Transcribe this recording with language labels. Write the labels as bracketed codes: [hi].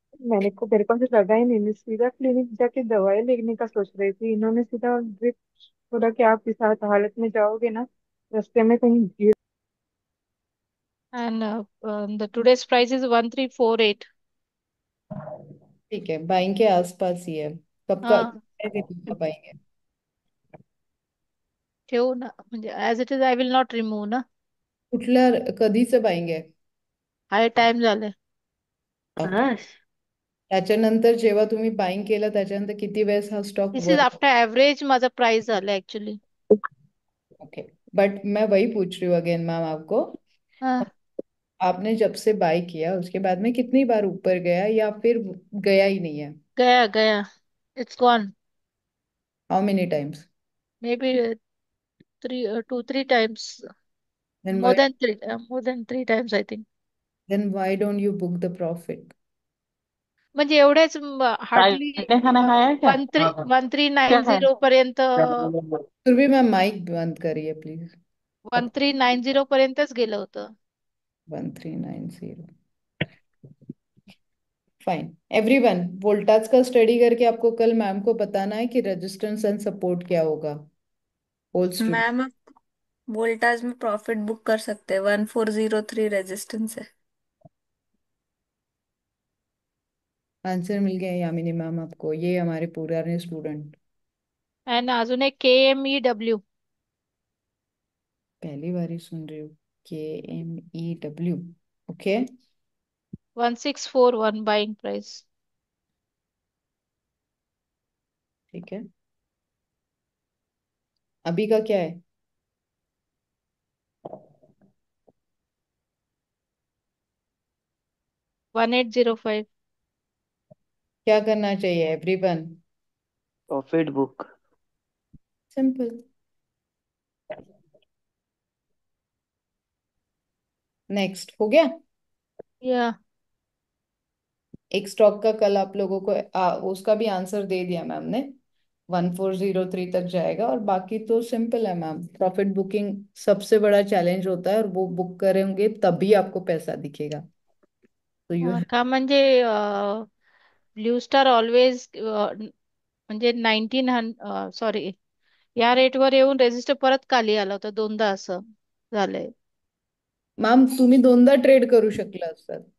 [hi] मेरे को भी लगा ही नहीं, मैं सीधा क्लिनिक जाके दवाई लेने का सोच रही थी, इन्होंने सीधा ड्रिप बोला कि आप इस हालत में जाओगे ना, रास्ते में कहीं गिर। [en] And the today's price is 1348. [hi] ठीक है, बाइंग के आसपास ही है। कब का हाँ पाएंगे? [mr] ठेवू ना, म्हणजे [en] As it is I will not remove ना. [mr] कुठल्या कधीच पाहिजे? हाय टाइम झाले. त्याच्यानंतर जेव्हा तुम्ही बाईंग केलं त्याच्यानंतर किती वेळेस हा स्टॉक [en] this is [mr] वर? आफ्टर ऍव्हरेज माझा प्राइस झाला ऍक्च्युली. [hi] ओके, बट मैं वही पूछ रही हूँ अगेन मैम आपको। हाँ आपने जब से बाई किया उसके बाद में कितनी बार ऊपर गया या फिर गया ही नहीं है? गया गया. [en] It's gone. How many times? Maybe 2-3 times. Then More than three. More than 3 times I think. Then why don't you book the profit? [mr] म्हणजे एवढ्याच [hi] चाय [en] hardly [hi] खाना खाया है क्या? [mr] 1390 पर्यंत. [hi] फिर भी मैं माइक बंद करिए प्लीज। [mr] 1390 पर्यंतच गेलं होतं. [hi] 1390। फाइन एवरीवन, वोल्टाज का स्टडी करके आपको कल मैम को बताना है कि रेजिस्टेंस एंड सपोर्ट क्या होगा। Whole student. मैम वोल्टाज में प्रॉफिट बुक कर सकते हैं, 1403 रेजिस्टेंस है। आंसर मिल गया यामिनी मैम आपको, ये हमारे पुराने स्टूडेंट। [mr] आणि अजून एक KMEW. [hi] पहली बार ही सुन रही हूँ। KMEW। Okay [en] 1641 buying price. [hi] ठीक है, अभी का क्या है? $1805. क्या करना चाहिए everyone? Profit book. Simple. Next हो गया। या एक स्टॉक का कल आप लोगों को उसका भी आंसर दे दिया मैम ने। 1403 तक जाएगा, और बाकी तो सिंपल है मैम। प्रॉफिट बुकिंग सबसे बड़ा चैलेंज होता है, और वो बुक करेंगे तभी आपको पैसा दिखेगा। तो यू [mr] का म्हणजे ब्ल्यू स्टार ऑलवेज म्हणजे 19 या रेटवर येऊन रेजिस्टर परत खाली आलं होतं, दोनदा असं झालंय. मॅम तुम्ही दोनदा ट्रेड करू शकला असतात.